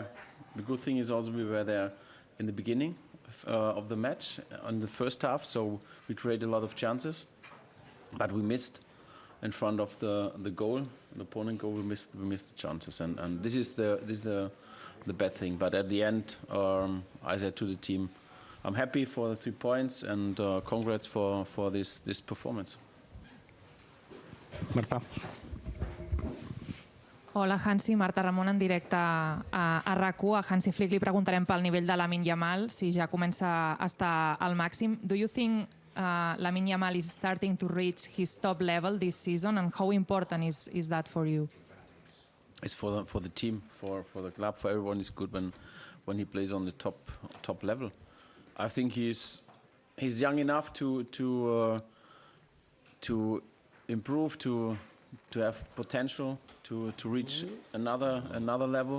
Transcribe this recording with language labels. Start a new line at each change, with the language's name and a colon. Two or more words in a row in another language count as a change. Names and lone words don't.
English: The good thing is also we were there in the beginning of the match on the first half, so we created a lot of chances, but we missed in front of the goal, the opponent goal. We missed the chances, and this is the bad thing. But at the end, I said to the team, I'm happy for the 3 points, and congrats for this performance. Marta.
Catalan: Hola, Hansi. Marta Ramon en directe a RAC1. A Hansi Flick li preguntarem pel nivell de Lamine Yamal, si ja comença a estar al màxim.
English: Do you think Lamine Yamal is starting to reach his top level this season, and how important is that for you? It's for the team, for the club, for everyone. It's good when he plays on the top level. I think he's young enough to improve, to have potential, to reach another level.